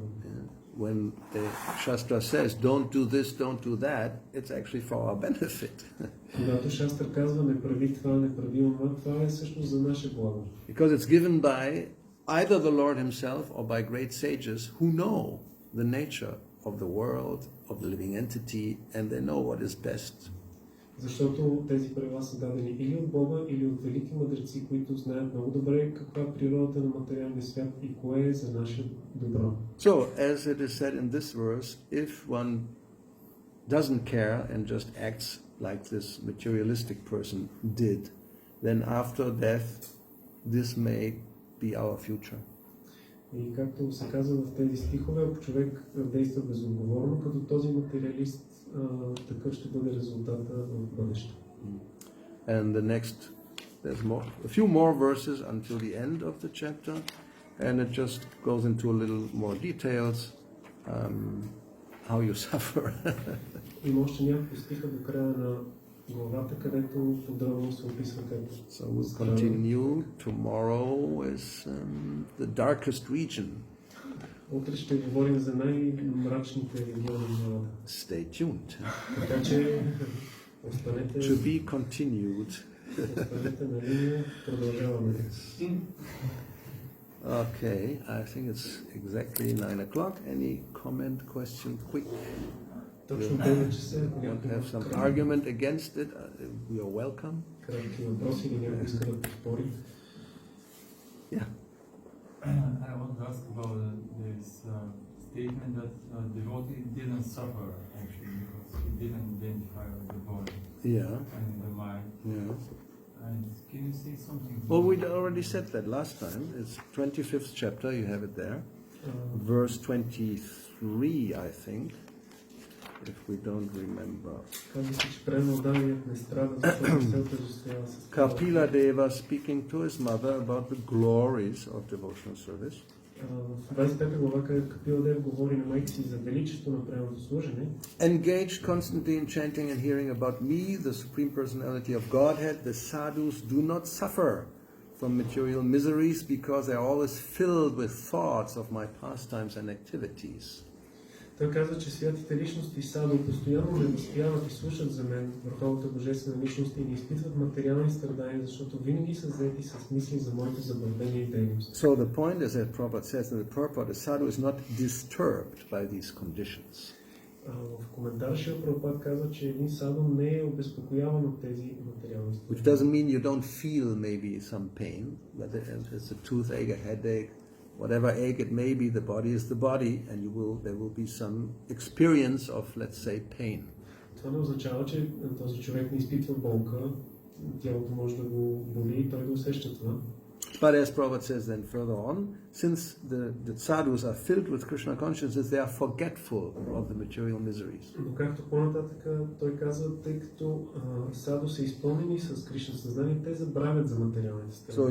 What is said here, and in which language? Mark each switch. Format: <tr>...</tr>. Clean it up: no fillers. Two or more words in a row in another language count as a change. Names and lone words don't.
<en>When the Shastra says, don't do this, don't do that, it's actually for our benefit.</en> <bg>Когато шастра казва не прави това, не прави онова, това е всъщност за наше благо.</bg> <en>Because it's given by either the Lord himself or by great sages who know the nature of the world, of the living entity, and they know what is best.</en> <bg>Защото тези правила са дадени или от Бога, или от велики мъдреци, които знаят много добре каква е природата на материалния свят и кое е за наше добро.</bg> <en>So, as it is said in this verse, if one doesn't care and just acts like this materialistic person did, then after death, this may be our future.</en> <bg>И както се казва в тези стихове, ако човек действа безотговорно, като този материалист, такъв ще бъде резултата в бъдеще.</bg> <en>And the next, there's a few more verses until the end of the chapter, and it just goes into a little more details, how you suffer.</en> <bg>Има още няколко стиха до края на главата, където подробно се описва как.</bg> <en>So we'll continue. Tomorrow is the darkest region.</en> <bg>Утре ще говорим за най-мрачните региони на главата.</bg> <en>Stay tuned.</en> <bg>Така че останете</bg> <en>To be continued.</en> <bg>на линия, продължаваме.</bg> <en>Okay, I think it's exactly 9 o'clock. Any comment, question, quick?</en> <bg>Точно 9 часа, ако</bg> <en>You want to</en> <bg>някой</bg> <en>have some argument against it? You are welcome.</en> <bg>кратки въпроси или някой иска да поспори.</bg> <en>Yeah. I want to ask about this statement that devotee didn't suffer actually because he didn't identify with the body Yeah. and the mind. Yeah. And can you say something? Well, we already said that last time. It's 25th chapter. You have it there. Verse 23, I think. If we don't remember.</en> <bg>Казва се, че пренаданият не страда, защото се отъждествява с</bg> <en>Kapila Deva speaking to his mother about the glories of devotional service.</en> <bg>В 25 глава, където Капиладев говори на майка си за величието на пременното служене,</bg> <en>engaged constantly in chanting and hearing about me, the Supreme Personality of Godhead, the sadhus do not suffer from material miseries because they are always filled with thoughts of my pastimes and activities.</en> <bg>той казва, че святите личности садо постоянно ме възпяват и слушат за мен, върховната божествена личност, и не изпитват материални страдания, защото винаги са заети с мисли за моите забавления и дейности.</bg> <en>So the point is that Prabhupada says in the purport, the sadhu is not disturbed by these conditions.</en> <bg>В коментар Шрила Прабхупад казва, че един садо не е обезпокояван от тези материални страдания.</bg> <en>Which doesn't mean you don't feel maybe some pain, whether it's a toothache, a headache, whatever ache it may be, the body is the body, and there will be some experience of, let's say, pain.</en> <bg>Това не означава, че този човек не изпитва болка, тялото може да го боли и той да усеща това.</bg> <en>But as Prabhupada says then further on, since the sadhus are filled with Krishna consciousness, they are forgetful of the material miseries.</en> <bg>Но както по-нататък той казва, тъй като саду са изпълнени с Кришна съзнание, те забравят за материалните страдания.</bg>